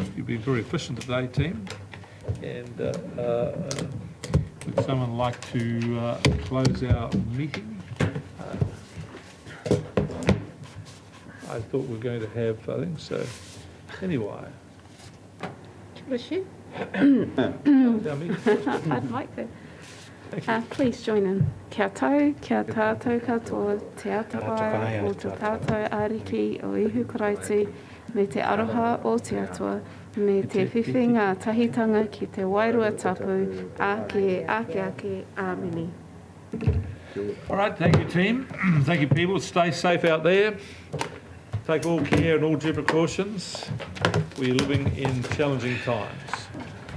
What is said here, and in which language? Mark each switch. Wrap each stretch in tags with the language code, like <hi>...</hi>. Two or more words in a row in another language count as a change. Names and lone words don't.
<en>You've been very efficient today, team. And would someone like to close our meeting? I thought we were going to have voting, so anyway. Richard? Our meeting. I'd like to. Please join in.</en> <mi>Kia tau, kia tātou katoa, te atawai o te tātou ariki o ihu karaiti, me te aroha o te atua, me te whiwhinga tahitanga ki te wairua tapu, ake, āmini.</mi> <en>All right, thank you, team. Thank you, people. Stay safe out there. Take all care and all due precautions. We're living in challenging times.</en>